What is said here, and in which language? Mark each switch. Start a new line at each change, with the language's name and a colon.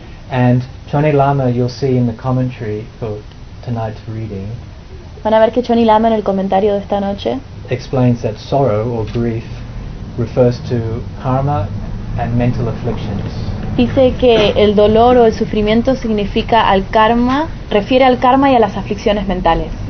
English: And Choni Lama, you'll see in the commentary for tonight's reading.
Spanish: Van a ver que Choni Lama en el comentario de esta noche
English: explains that sorrow or grief refers to karma and mental afflictions.
Spanish: Dice que el dolor o el sufrimiento significa al karma, refiere al karma y a las aflicciones mentales.